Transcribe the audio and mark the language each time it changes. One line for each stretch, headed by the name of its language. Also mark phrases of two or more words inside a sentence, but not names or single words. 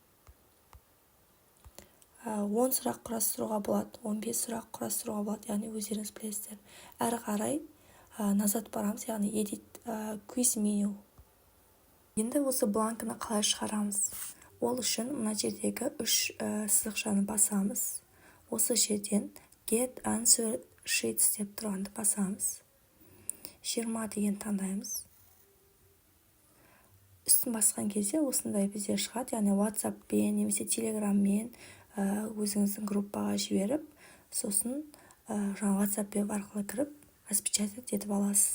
Kazakh: 10 сұрақ құрастыруға болады, 15 сұрақ құрастыруға болады, яғни өздеріңіз білесіздер. Әрі қарай назад барамыз, яғни
English: edit quiz menu.
Kazakh: Енді осы бланкіні қалай шығарамыз? Ол үшін мына жердегі 3 сызықшаны басамыз. Осы жерден
English: get answer sheets
Kazakh: деп тұрғанды басамыз. 20 деген таңдаймыз. Үстін басқан кезде осындай бізде шығады, яғни WhatsApp-пен немесе Telegram-мен өзіңіздің группаға жіберіп, сосын жаңа WhatsApp арқылы кіріп, распечатать етіп аласыз.